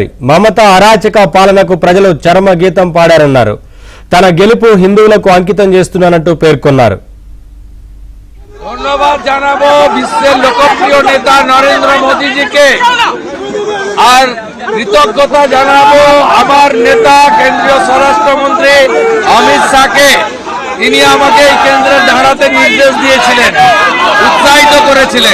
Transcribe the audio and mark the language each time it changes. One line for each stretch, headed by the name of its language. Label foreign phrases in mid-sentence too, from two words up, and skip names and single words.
Telugu: మమత అరాచక పాలనకు ప్రజలు చరమ గీతం పాడారన్నారు. తన గెలుపు హిందువులకు అంకితం చేస్తున్నానంటూ పేర్కొన్నారు.
Bangla: ধন্যবাদ জানাবো বিশ্বের লোকপ্রিয় নেতা নরেন্দ্র মোদীজিকে আর কৃতজ্ঞতা জানাবো আমার নেতা কেন্দ্রীয় স্বরাষ্ট্রমন্ত্রী অমিত শাহকে। তিনি আমাকে এই কেন্দ্রে দাঁড়াতে নির্দেশ দিয়েছিলেন, উৎসাহিত করেছিলেন।